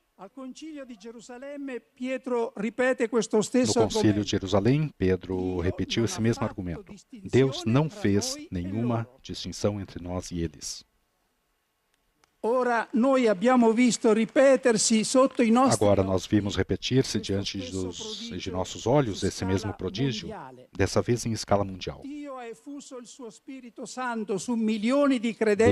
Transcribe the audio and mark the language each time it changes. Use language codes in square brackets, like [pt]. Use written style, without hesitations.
[pt] No Concílio de Jerusalém, Pedro repetiu esse mesmo argumento. Deus não fez nenhuma distinção entre nós e eles. [it] Ora noi abbiamo visto ripetersi sotto i nostri [pt] Agora nós [it] occhi [pt] vimos repetir-se diante de nossos olhos esse mesmo prodígio, dessa vez em escala mundial. [it] Dio ha effuso il suo Spirito Santo su milioni di credenti